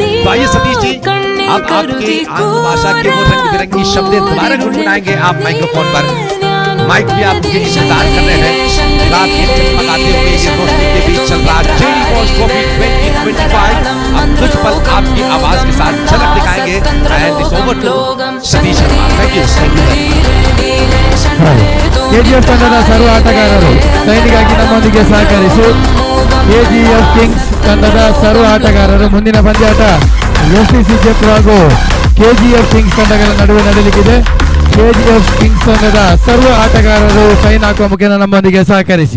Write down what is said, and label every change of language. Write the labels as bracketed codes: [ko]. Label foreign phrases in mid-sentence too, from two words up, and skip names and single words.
[hi] तो आइए सतीश जी, अब आपकी आंध्र भाषा के वो रंग बिरंगी शब्द दोबारा गुनगुनाएंगे आप माइक्रोफोन पर। माइक भी आपके इंतजार कर रहे हैं। रात के जगमगाते हुए ये रोशनी के बीच चल रहा जेडी बॉस ट्रॉफी 2025। अब कुछ पल आपकी आवाज के साथ झलक दिखाएंगे। [en] and it's over to [hi] सतीश शर्मा। [en] thank you. [kn] ಕೆಜಿಎಫ್ ತಂಡದ ಸರ್ವ ಆಟಗಾರರು ಸೈನಿಗಾಗಿ ನಮ್ಮೊಂದಿಗೆ ಸಹಕರಿಸಿ ಕೆಜಿಎಫ್ ಕಿಂಗ್ಸ್ ತಂಡದ ಸರ್ವ ಆಟಗಾರರು ಮುಂದಿನ ಪಂದ್ಯಾಟ ಎಸ್ಟಿಸಿ ಜೆಪುರ ಹಾಗೂ ಕೆಜಿಎಫ್ ಕಿಂಗ್ಸ್ ತಂಡಗಳ ನಡುವೆ ನಡೆಯಲಿಕ್ಕಿದೆ. ಕೆಜಿಎಫ್ ಕಿಂಗ್ಸ್ ತಂಡದ ಸರ್ವ ಆಟಗಾರರು ಸೈನ್ ಹಾಕುವ ಮುಖೇನ ನಮ್ಮೊಂದಿಗೆ ಸಹಕರಿಸಿ.